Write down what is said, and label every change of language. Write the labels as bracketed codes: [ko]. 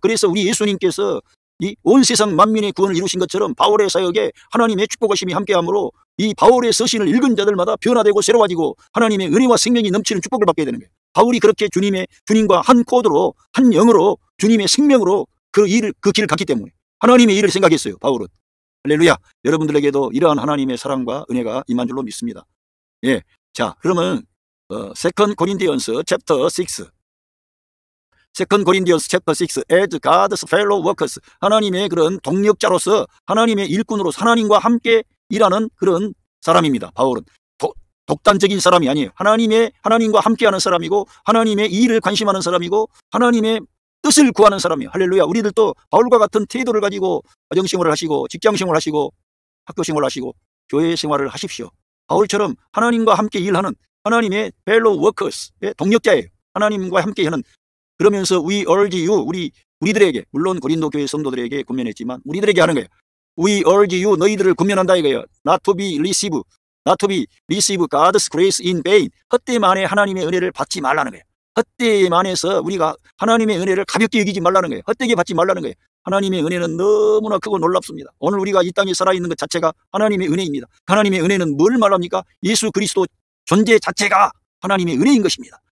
[ko] 그래서 우리 예수님께서 이 온 세상 만민의 구원을 이루신 것처럼 바울의 사역에 하나님의 축복하심이 함께하므로 이 바울의 서신을 읽은 자들마다 변화되고 새로워지고 하나님의 은혜와 생명이 넘치는 축복을 받게 되는 거예요. 바울이 그렇게 주님과 한 코드로 한 영으로 주님의 생명으로 그 길을 갔기 때문에 하나님의 일을 생각했어요. 바울은. 할렐루야. 여러분들에게도 이러한 하나님의 사랑과 은혜가 임한 줄로 믿습니다. 예. 자, 그러면 [en] Second Corinthians chapter 6. Second Corinthians chapter 6. As God's fellow workers. [ko] 하나님의 그런 동력자로서 하나님의 일꾼으로서 하나님과 함께 일하는 그런 사람입니다. 바울은. 독단적인 사람이 아니에요. 하나님과 함께하는 사람이고 하나님의 일을 관심하는 사람이고 하나님의 뜻을 구하는 사람이에요. 할렐루야. 우리들도 바울과 같은 태도를 가지고 가정생활을 하시고 직장생활을 하시고 학교생활을 하시고 교회생활을 하십시오. 바울처럼 하나님과 함께 일하는 하나님의 [en] fellow workers [ko] 의 동력자예요. 하나님과 함께 하는. 그러면서 [en] we urge you, [ko] 우리들에게, 물론 고린도 교회 성도들에게 권면했지만 우리들에게 하는 거예요. [en] We urge you, [ko] 너희들을 권면한다 이거예요. [en] Not to be receive God's grace in vain. [ko] 헛되만에 하나님의 은혜를 받지 말라는 거예요. 헛되만에서 우리가 하나님의 은혜를 가볍게 여기지 말라는 거예요. 헛되게 받지 말라는 거예요. 하나님의 은혜는 너무나 크고 놀랍습니다. 오늘 우리가 이 땅에 살아있는 것 자체가 하나님의 은혜입니다. 하나님의 은혜는 뭘 말합니까? 예수 그리스도 존재 자체가 하나님의 은혜인 것입니다.